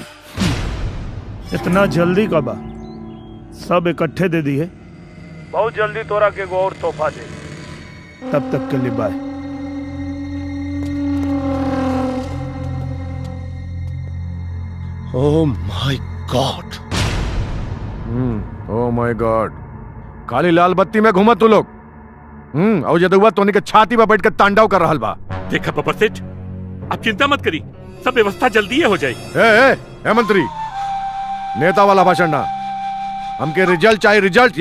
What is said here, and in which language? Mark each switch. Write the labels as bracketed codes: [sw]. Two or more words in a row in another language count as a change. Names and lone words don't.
[bho] इतना जल्दी कबा? सब इकट्ठे दे दिए। बहुत जल्दी तोरा के और तोहफा दे। तब तक के लिए बाय। [en] Oh my god, Oh my god. [bho] खाली लाल बत्ती में घूमा तू लोग। और जदुआ तोनी के छाती पर बैठ कर तांडव कर रहल बा। देखा बब्बर सेठ, आप चिंता मत करी, सब व्यवस्था जल्दी हो जाएगी। ए मंत्री, नेता वाला भाषण ना, हमके रिजल्ट चाहिए, रिजल्ट।